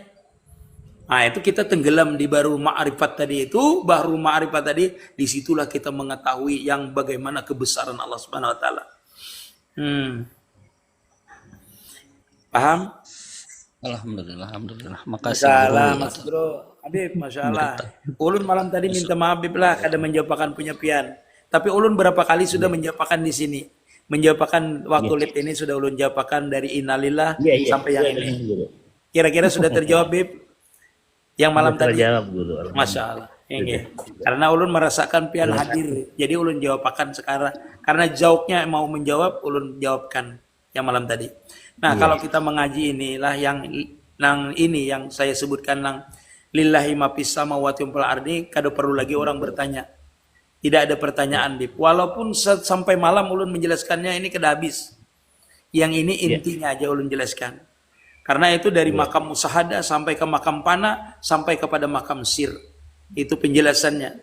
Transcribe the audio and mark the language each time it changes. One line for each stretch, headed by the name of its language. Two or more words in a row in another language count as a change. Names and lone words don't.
Indonesian: Nah, itu kita tenggelam di
Arabic: بحر المعرفة
Indonesian: tadi itu.
Arabic: بحر المعرفة
Indonesian: tadi, disitulah kita mengetahui yang bagaimana kebesaran Allah
Arabic: سبحانه وتعالى.
Indonesian: Paham? Alhamdulillah. Makasih Masalah, guru. Mas Bro.
Arabic: Habib, ما شاء الله.
Indonesian: Ulun malam tadi minta maaf Habib lah, kada menjawabkan punya pian. Tapi ulun berapa kali sudah menjawabkan di sini. Menjawabkan waktu live ini sudah ulun jawabkan dari innalillah sampai yang ini. Kira-kira sudah terjawab Bib? Yang malam tadi. Terjawab guru.
Arabic: ما شاء الله.
Indonesian: Karena ulun merasakan pian hadir. Jadi ulun jawabkan sekarang. Karena jawabnya mau menjawab, ulun jawabkan yang malam tadi. Nah, kalau kita mengaji inilah yang ini yang saya sebutkan nang
Arabic: لله ما في السماوات والأرض,
Indonesian: kada perlu lagi orang bertanya. Tidak ada pertanyaan, Bib. Walaupun sampai malam ulun menjelaskannya ini kada habis. Yang ini intinya aja ulun jelaskan. Karena itu dari makam musahada sampai ke makam pana sampai kepada makam sir. Itu penjelasannya.